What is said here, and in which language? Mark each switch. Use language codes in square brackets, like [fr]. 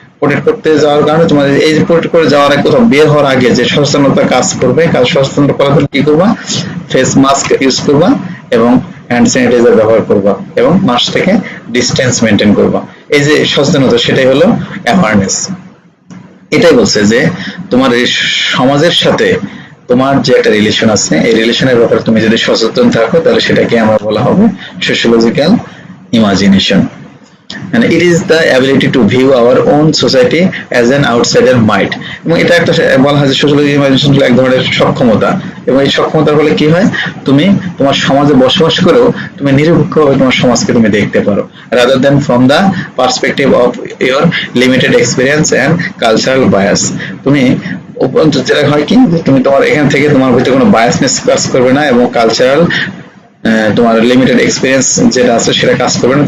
[bn] Protect করতে যাওয়ার কারণে তোমার এই যে প্রোটেক্ট করে যাওয়ার আগে, কোথাও বের হওয়ার আগে যে সচেতনতা কাজ করবে, সচেতনতা করার জন্য কি করবা, ফেস মাস্ক ইউজ করবা এবং হ্যান্ড স্যানিটাইজার ব্যবহার করবা এবং মাস্ক থেকে ডিস্টেন্স মেনটেন করবা। এই যে সচেতনতা, সেটাই হলো অ্যাওয়ারনেস। এটাই বলছে যে তোমার এই সমাজের সাথে তোমার যে একটা রিলেশন আছে, এই রিলেশনের ব্যাপারে তুমি যদি সচেতন থাকো, তাহলে সেটাকে আমরা বলা হবে sociological imagination. [en] And it is the ability to view our own society as an outsider might. [bn] এবং এটা একটা বলা হয় যে সোশিওলজিক্যাল ইমাজিনেশন হলো এক ধরনের সক্ষমতা, এবং এই সক্ষমতার ফলে কি হয়, তুমি তোমার সমাজে বসবাস করেও তুমি নিরপেক্ষভাবে তোমার সমাজকে তুমি দেখতে পারো, [en] rather than from the perspective of your limited experience and cultural bias. [bn] তুমি যেটা হয় কি, তুমি তোমার এখান থেকে তোমার ভিতরে কোনো বায়াসনেস কাজ করবে না এবং কালচারাল তোমার লিমিটেড এক্সপিরিয়েন্স যেটা আছে সেটা কাজ করবে না।